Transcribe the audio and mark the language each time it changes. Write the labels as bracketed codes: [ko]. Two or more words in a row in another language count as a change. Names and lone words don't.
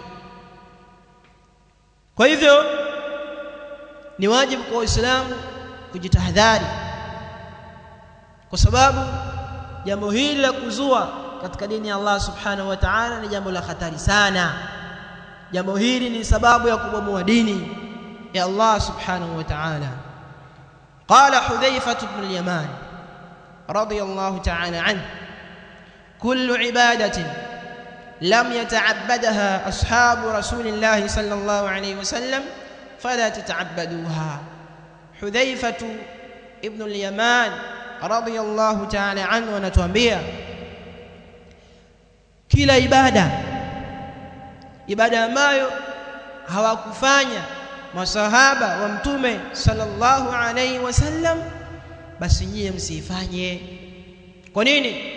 [sw] Kwa hivyo ni wajibu kwa Waislamu kujitahadhari, kwa sababu jambo hili la kuzua katika dini ya Allah [ar] سبحانه وتعالى [sw] ni jambo la hatari sana. Jambo hili ni sababu ya kubomoa dini ya Allah [ar] سبحانه وتعالى. قال حذيفة بن اليمان رضي الله تعالى عنه كل عبادة لم يتعبدها أصحاب رسول الله صلى الله عليه وسلم فلا تتعبدوها. [sw] Hudhayfa ibn al-Yaman [ar] رضي الله تعالى عنه [sw] anatuambia kila ibada ambayo hawakufanya masahaba wa Mtume [ar] صلى الله عليه وسلم, [sw] basi nyie msifanye. Kwa nini?